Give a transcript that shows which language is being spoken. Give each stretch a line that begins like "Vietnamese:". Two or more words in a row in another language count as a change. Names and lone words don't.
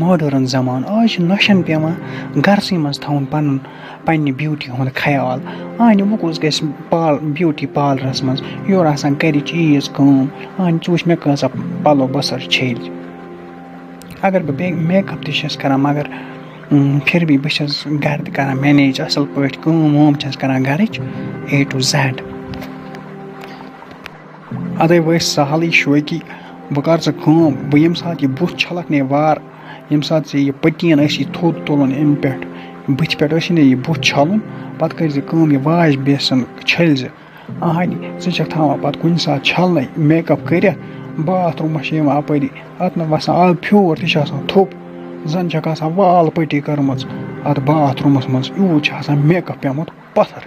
Kashmiri: ماڈٲرٕن زمانہٕ آز چھِ نۄشَن پٮ۪وان گَرسٕے منٛز تھاوُن پنٛنہِ بیوٗٹی ہُنٛد خیال اَہنی وۄنۍ کُس گژھِ بیوٗٹی پارلرَس منٛز یورٕ آسان گَرِچ عیٖژ کٲم اَہنی ژٕ وٕچھ مےٚ کۭژاہ پَلو بَسَر چھٔلۍ اگر بہٕ بیٚیہِ میک اپ تہِ چھَس کَران مگر
Urdu: پھر بھی
Kashmiri: بہٕ چھَس گَرِ تہِ کَران مٮ۪نیج اَصٕل پٲٹھۍ کٲم وٲم چھَس کَران گَرِچ A to Z اَدَے وۄنۍ سہلٕے شوقی بہٕ کَرٕ ژٕ کٲم بہٕ ییٚمہِ ساتہٕ یہِ بُتھ چھَلکھ نے وارٕ ییٚمہِ ساتہٕ ژےٚ یہِ پٔٹیٖن ٲسی تھوٚد تُلُن اَمہِ پٮ۪ٹھ بٕتھِ پٮ۪ٹھ ٲسی نہٕ یہِ بُتھ چھَلُن پَتہٕ کٔرۍزِ کٲم یہِ
English: wash basin
Kashmiri: چھٔلۍ زِ اَہنی ژٕ چھکھ تھاوان پَتہٕ کُنہِ ساتہٕ چھَلنَے میک اپ کٔرِتھ باتھروٗمَس چھِ یِوان اَپٲری اَتھ نہٕ وَسان آب پھیوٗر تہِ چھِ آسان تھوٚپ زَن چھکھ آسان وال پٔٹی کٔرمٕژ اَتھ باتھ روٗمَس منٛز یوٗت چھُ آسان میک اپ پیومُت پَتھر.